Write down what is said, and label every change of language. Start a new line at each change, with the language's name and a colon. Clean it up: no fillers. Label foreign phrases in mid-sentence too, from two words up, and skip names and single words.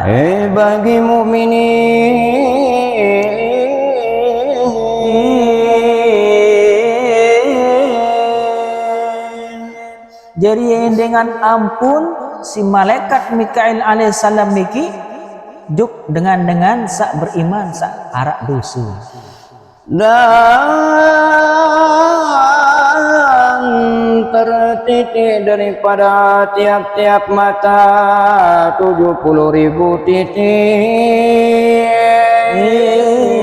Indonesian: Bagi mukminin
Sasak: jadi dengan ampun si malaikat Mikail alaihissalam niki juk dengan sak beriman sak arak dosa.
Indonesian: Dan tertitik daripada tiap-tiap mata 70.000 titik.